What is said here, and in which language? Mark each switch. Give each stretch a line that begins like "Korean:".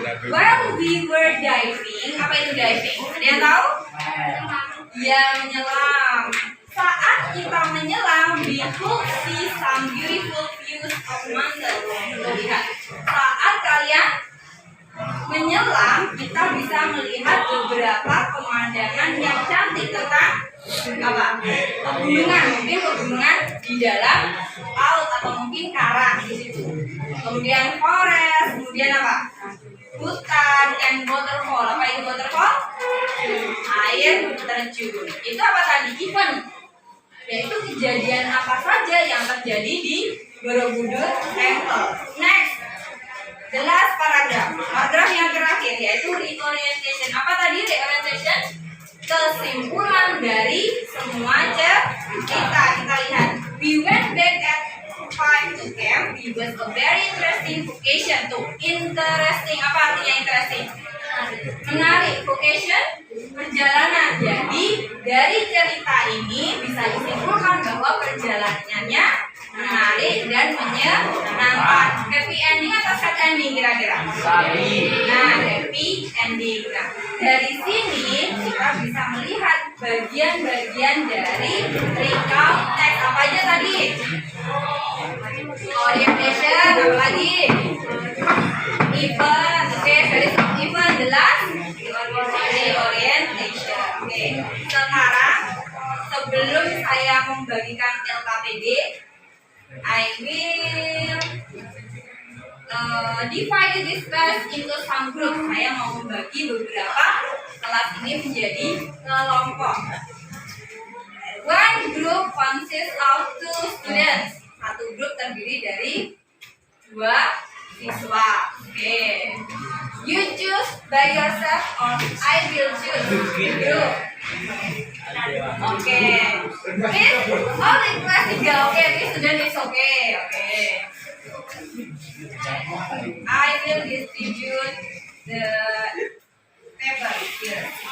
English: While we were diving,
Indonesian: apa itu diving? Ada yang tahu? Ya, menyelam. Saat kita menyelam,
English: we could see some beautiful views of mountains.
Indonesian: Tuh, lihat. Saat kalian menyelam, kita bisa melihat beberapa pemandangan yang cantik tentang apa? Pegunungan, mungkin pegunungan di dalam laut atau mungkin karang di situ. Kemudian forest, kemudian apa? Hutan and waterfall. Apa itu waterfall? Air terjun. Itu apa tadi? Event. Yaitu kejadian apa saja yang terjadi di Borobudur Temple. Next.
English: The last paragraph.
Indonesian: Paragraf yang terakhir yaitu reorientation. Apa tadi reorientation? Kesimpulan dari semua cerita. Kita lihat.
English: We went back at 5 to camp. It was a very interesting vocation tuh.
Indonesian: Interesting. Apa artinya interesting? Menarik. Vocation perjalanan. Jadi dari cerita ini bisa disimpulkan bahwa perjalanannya menarik dan menyenangkan. Happy ending atau sad ending kira-kira? Nah, happy ending. Nah, dari sini kita bisa melihat bagian-bagian dari recount text. Apa aja tadi? Orientation, apa lagi? Event. Oke, dari event the last orientation. Oke, sekarang sebelum saya membagikan LKPD,
English: I will divide this class into some group.
Indonesian: Saya mau membagi beberapa kelas ini menjadi kelompok.
English: One group consists of 2 students.
Indonesian: Satu grup terdiri dari 2 siswa. Oke.
English: You choose by yourself or I will choose group. Oke. Please, all in class 3. Oke, this student is okay. Oke. I will distribute the paper here.